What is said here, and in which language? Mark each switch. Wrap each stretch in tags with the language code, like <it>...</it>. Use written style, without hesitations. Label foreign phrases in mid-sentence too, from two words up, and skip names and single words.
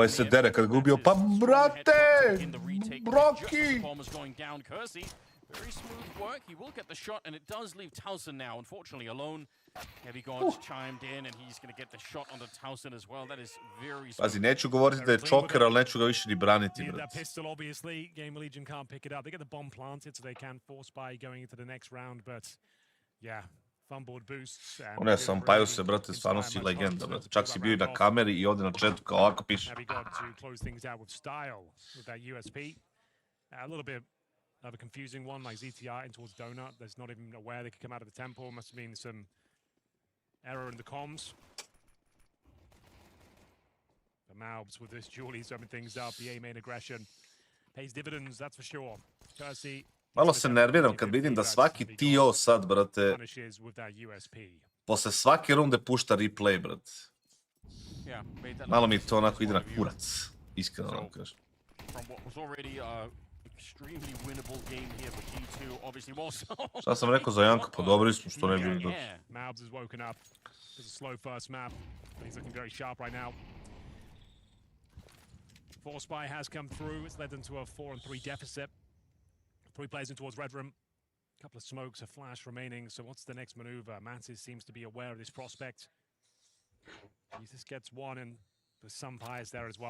<sr>Ovo se dere kad gubio, pa brate! Broki!</sr> <en>Bomb is going down. Kersey, very smooth work. He will get the shot, and it does leave Towson now, unfortunately, alone. Heavy Gods chimed in, and he's going to get the shot onto Towson as well. That is very smooth.</en> <sr>Pazi, neću govoriti da je čoker, ali neću ga više ni braniti,</sr> <en>That</en> <sr>brate.</sr> <en>pistol, obviously, Gamer Legion can't pick it up. They get the bomb planted, so they can force by going into the next round, but yeah, fumbled boosts.</en> <sr>Ne sam, Pajuse, brate, stvarno si legenda, brate. Čak si bio i na kameri i ovdje na chatu kao ovako piše.</sr> <en>Heavy God to close things out with style with that USP. A little bit of a confusing one, like ZTR in towards Donut. There's not even aware they could come out of the temple. Must have been some error in the comms. The Malbs with this Julie summing things up. The A main aggression pays dividends, that's for sure. Kersey.</en> <sr>Malo se nerviram kad vidim da svaki TO sad, brate, posle svake runde pušta replay, brate. Malo mi to onako ide na kurac, iskreno vam kažem. Šta sam rekao za Janka, pa dobri smo, što ne bi bilo.</sr> <en>Malbs has woken up. It's a slow first map, but he's looking very sharp right now. Force Spy has come through. It's led them to a 4-3 deficit. 3 players in towards Red Room. A couple of smokes, a flash remaining. So what's the next maneuver? Mantis seems to be aware of this prospect. Jesus gets one, and there's some Pies there as well.</en>